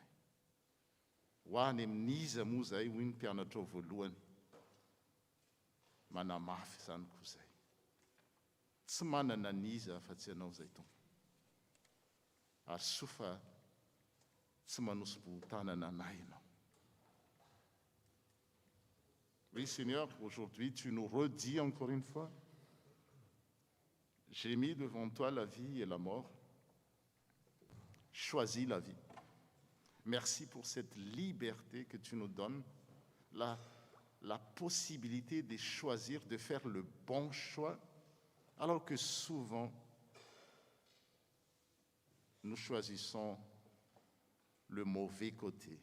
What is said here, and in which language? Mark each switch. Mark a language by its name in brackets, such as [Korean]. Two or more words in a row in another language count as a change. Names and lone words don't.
[Malagasy] Ho any amin'iza moa zay, hoy ny mpianatra ao voalohany, manamafy izany koa izay. Tsy manana n'iza fa-tsy ianao zay Tompo. Ary soa fa tsy manosy-bohutanana anay ianao. [French] Oui Seigneur, aujourd'hui tu nous redis encore une fois, j'ai mis devant toi la vie et la mort. Choisis la vie. Merci pour cette liberté que tu nous donnes, la possibilité de choisir, de faire le bon choix, alors que souvent, nous choisissons le mauvais côté.